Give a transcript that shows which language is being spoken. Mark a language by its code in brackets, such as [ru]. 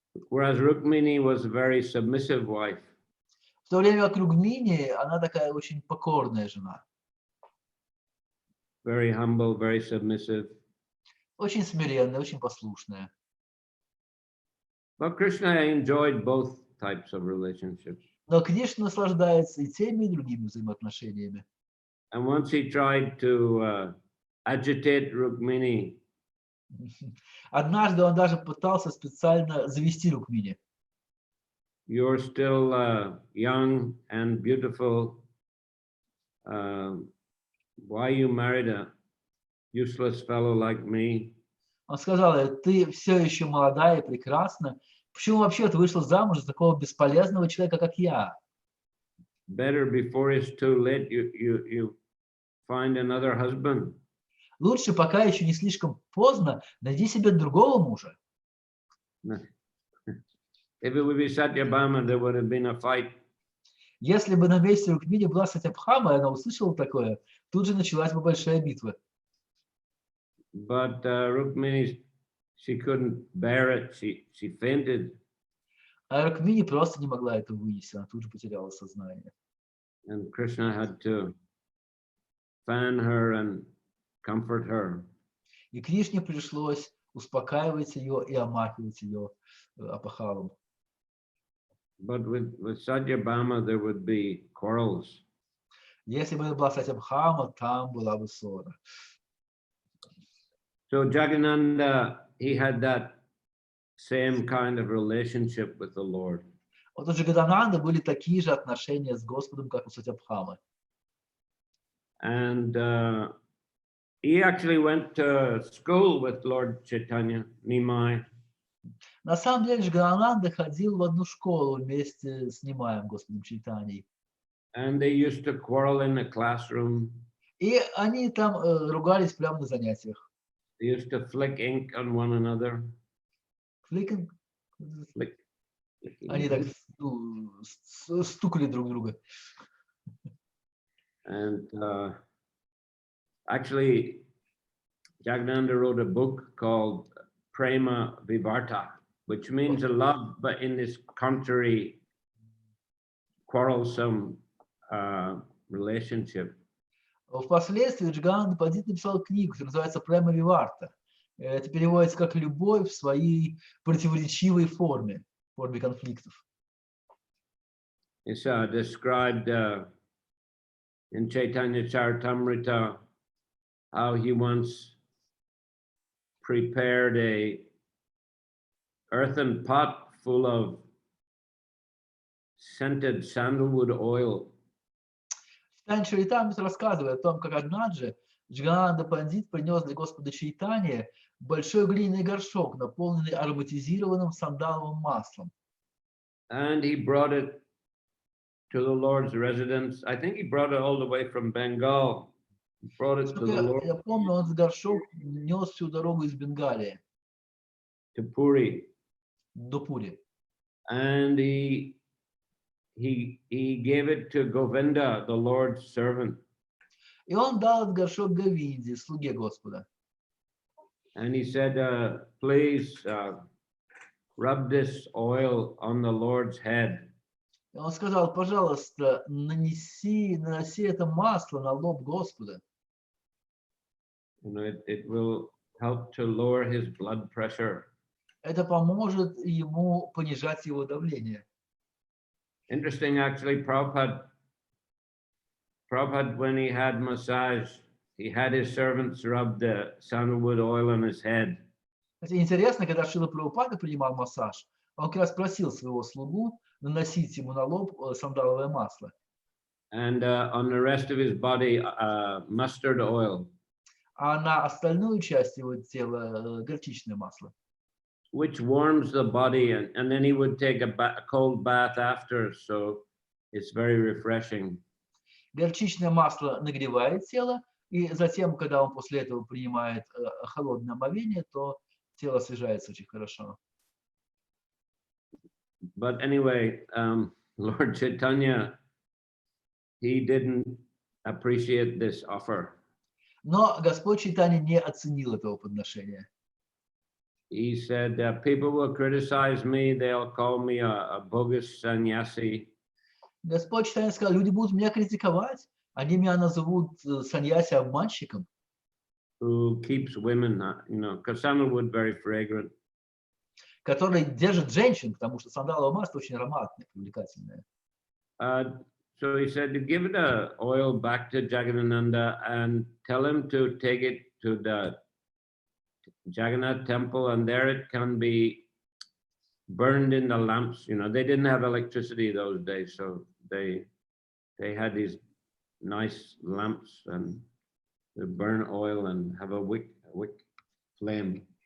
[en] Whereas Rukmini was a very submissive wife. [ru] В то время как Рукмини, она такая очень покорная жена. [en] Very humble, very submissive. [ru] Очень смиренная, очень послушная. [en] But Krishna enjoyed both types of relationships. [ru] Но Кришна наслаждается и теми, и другими взаимоотношениями. [en] And once he tried to agitate Rukmini. [ru] Однажды он даже пытался специально завести Рукмини. [en] You're still young and beautiful. Why you married a useless fellow like me? [ru] Он сказал, ты все еще молодая и прекрасна. Почему вообще ты вышла замуж за такого бесполезного человека, как я? [en] Better before it's too late, you find another husband. [ru] Лучше, пока еще не слишком поздно, найди себе другого мужа. [en] If it would be Satyabhama, there would have been a fight. [ru] Если бы на месте Рукмини была Сатьябхама, и она услышала такое, тут же началась бы большая битва. [en] But Rukmini, she couldn't bear it. She fainted. [ru] А Рукмини просто не могла это вынести, она тут же потеряла сознание. [en] And Krishna had to fan her and comfort her. [ru] И Кришне пришлось успокаивать ее и омахивать ее опахалом. [en] But with Satyabhama, there would be quarrels. [ru] Если бы это была Сатьябхама, там была бы ссора. [en] So Jagadananda, he had that same kind of relationship with the Lord. [ru] Вот у Джагадананды были такие же отношения с Господом, как у Сатьябхамы. [en] And he actually went to school with Lord Chaitanya, Nimai. [ru] На самом деле Джагадананда ходил в одну школу вместе с Нимаем, Господом Чайтаньей. [en] And they used to quarrel in the classroom. [ru] И они там ругались прямо на занятиях. [en] They used to flick ink on one another. [ru] Фликинг. [en] Flicking [ru] Они так [en] ink. [ru] стукали друг друга. [en] And actually, Jagannatha wrote a book called Prema Vivarta, which means a love, but in this contrary, quarrelsome relationship. [ru] Впоследствии Джигананда Пандит написал книгу, которая называется «Према Виварта». Это переводится как «Любовь в своей противоречивой форме конфликтов». [en] It's described in Чайтанья Чаритамрите how he once prepared a earthen pot full of scented sandalwood oil. [ru] Чайтанья Чаритамрите рассказывает о том, как однажды Джигананда Пандит принес для Господа Чайтаньи большой глиняный горшок, наполненный ароматизированным сандаловым маслом. [en] And he brought it to the Lord's residence. I think he brought it all the way from Bengal. He brought it to the Lord. [ru] Я помню, он горшок нес всю дорогу из Бенгалии [en] to Puri. [ru] до Пури. [en] And he gave it to Govinda, the Lord's servant. [ru] И он дал этот горшок Говинде, слуге Господа. [en] And he said, please rub this oil on the Lord's head. [ru] И он сказал, пожалуйста, наноси это масло на лоб Господа. [en] You know, it will help to lower his blood pressure. [ru] Это поможет ему понижать его давление. [en] Interesting, actually, Prabhupada, when he had massage, he had his servants rub the sandalwood oil on his head. [ru] Интересно, когда Шрила Прабхупада принимал массаж, он как раз просил своего слугу наносить ему на лоб сандаловое масло. [en] And on the rest of his body, mustard oil. [ru] А на остальную часть его тела горчичное масло. [en] Which warms the body, and then he would take a cold bath after, so it's very refreshing. [ru] Горчичное масло нагревает тело, и затем, когда он после этого принимает холодное омовение, то тело освежается очень хорошо. [en] But anyway, Lord Chaitanya, he didn't appreciate this offer. [ru] Но Господь Чайтанья не оценил этого подношения. [en] He said, people will criticize me, they'll call me a bogus sannyasi. [ru] Господь Чайтанья сказал, люди будут меня критиковать, они меня назовут саньяси-обманщиком. [en] Who keeps women, you know, because sandalwood very fragrant. [ru] Который держит женщин, потому что сандаловое масло очень ароматное, привлекательное. [en] So he said to give the oil back to Jagannatha and tell him to take it to the Jagannath temple, and there it can be burned in the lamps. You know, they didn't have electricity those days, so they had these nice lamps, and they burn oil and have a wick flame.